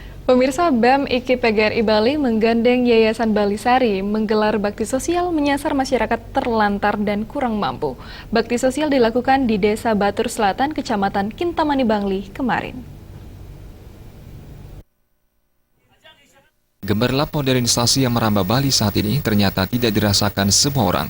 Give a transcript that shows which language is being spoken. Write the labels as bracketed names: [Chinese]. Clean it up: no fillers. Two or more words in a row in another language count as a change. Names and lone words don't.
[Indonesian] Pemirsa, BEM IKI PGRI Bali menggandeng Yayasan Bali Sari menggelar bakti sosial menyasar masyarakat terlantar dan kurang mampu. Bakti sosial dilakukan di Desa Batur Selatan, Kecamatan Kintamani Bangli kemarin. Gemerlap modernisasi yang merambah Bali saat ini ternyata tidak dirasakan semua orang.